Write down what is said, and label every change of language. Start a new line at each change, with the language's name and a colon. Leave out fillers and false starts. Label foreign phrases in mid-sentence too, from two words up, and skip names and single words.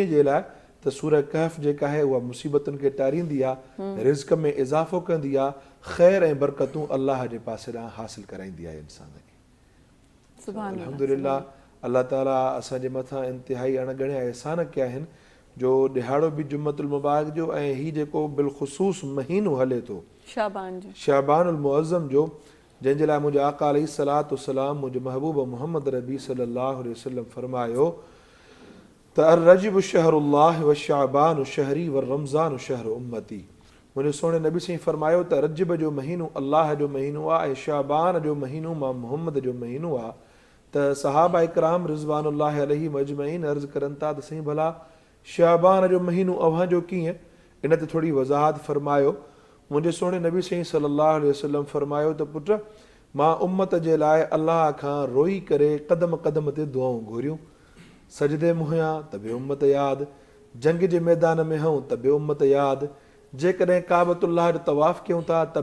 Sindhi: जे लाइ त सूरह कहफ जेका आहे उहा मुसीबतुनि खे टारींदी आहे रिज़्क़ में इज़ाफ़ो कंदी आहे ख़ैर ऐं बरकतूं अल्लाह जे पासे ॾांहुं हासिलु कराईंदी आहे इंसान खे अल्हम्दुलिल्लाह अल्लाह ताला असांजे मथां इंतिहाई अणगणिया अहसान कया आहिनि जो ॾिहाड़ो बि जुम्मतुल मुबारक जो ऐं हीउ जेको बिलख़ुसूस महीनो हले थो शाबानुल मुअज़्ज़म जो जंहिंजे लाइ मुंहिंजे आका
Arabic: عليه الصلاة والسلام
Sindhi: मुंहिंजे महबूब मुहम्मद नबी
Arabic: صلى الله عليه وسلم
Sindhi: फरमायो त
Arabic: الرجب شهر الله و شعبان شهري و رمضان شهر أمتي
Sindhi: मुंहिंजे सोणे नबी साईं फरमायो त रजब जो महीनो अल्लाह जो महीनो आहे ऐं शाबान जो महीनो मां मुहम्मद जो महीनो आहे त सहाबा इकराम
Arabic: رضوان الله عليهم أجمعين
Sindhi: अर्ज़ करनि था त साईं भला शाबान जो महीनो अव्हांजो कीअं इन ते थोरी वज़ाहत फरमायो मुंहिंजे सोणे नबी साईं
Arabic: صلى الله عليه وسلم
Sindhi: फरमायो त पुट मां उम्मत जे लाइ अल्लाह खां रोई करे क़दम क़दम ते दुआऊं घुरियूं सजदे मुहियां त बि उम्मत यादि जंग जे मैदान में हूं त बि उम्मत यादि जेकॾहिं काबतुल्लाह जो तवाफ़ कयूं था त